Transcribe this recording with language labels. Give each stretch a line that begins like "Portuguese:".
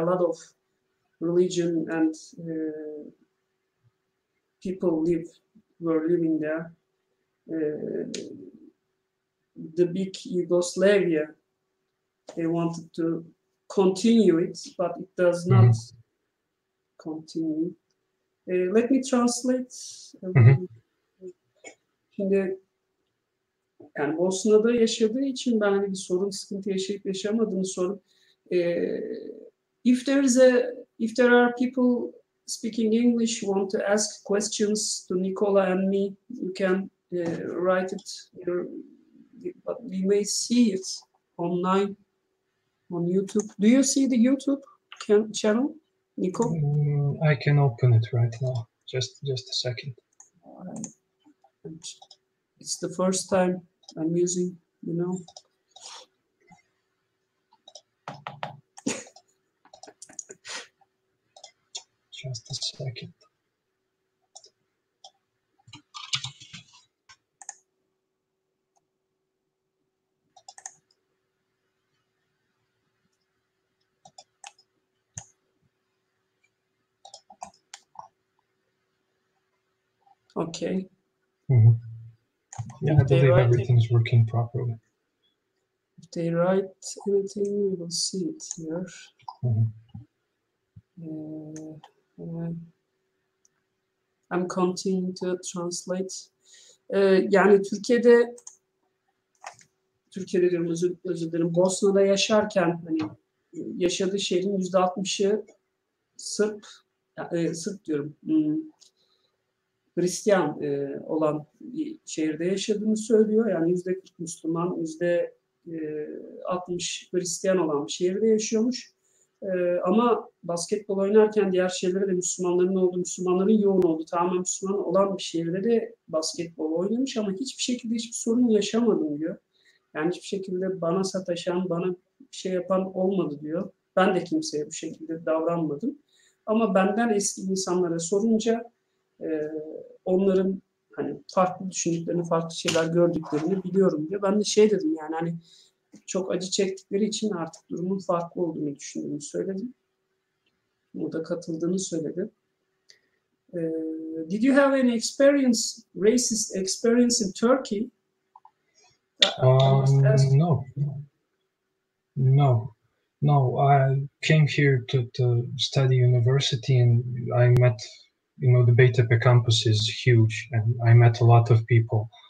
English: A lot of religion and people were living there. The big Yugoslavia, they wanted to continue it, but it does not continue. Let me translate.
Turkish: Şimdi yani Bosna'da yaşadığı için ben hani bir sorun, sıkıntı yaşayıp yaşamadığını sorup
English: if there are people speaking English who want to ask questions to Nikola and me, you can write it here, but we may see it online on YouTube. Do you see the YouTube channel, Nico? I can open it right now. Just a second. It's the first time I'm using, Just a second. Okay. Yeah, I believe everything is working properly. If they write anything, we will see it here. I'm continuing to translate.
Turkish: Yani Türkiye'de diyorum, özür dilerim. Bosna'da yaşarken hani yaşadığı şehrin %60'ı Sırp diyorum. Hristiyan olan bir şehirde yaşadığını söylüyor. Yani %40 Müslüman, %60 Hristiyan olan bir şehirde yaşıyormuş. Ama basketbol oynarken diğer şehirlerde de Müslümanların olduğu, Müslümanların yoğun olduğu, tamamen Müslüman olan bir şehirde de basketbol oynamış ama hiçbir şekilde hiçbir sorun yaşamadım diyor. Yani hiçbir şekilde bana sataşan, bana bir şey yapan olmadı diyor. Ben de kimseye bu şekilde davranmadım. Ama benden eski insanlara sorunca onların hani farklı düşündüklerini, farklı şeyler gördüklerini biliyorum diyor. Ben de şey dedim yani hani çok acı çektikleri için artık durumun farklı olduğunu düşündüğümü söyledim. O da katıldığını söyledi.
English: Did you have any experience, racist experience in Turkey? No, no, no. I came here to study university, and I met, the Beytepe campus is huge, and I met a lot of people.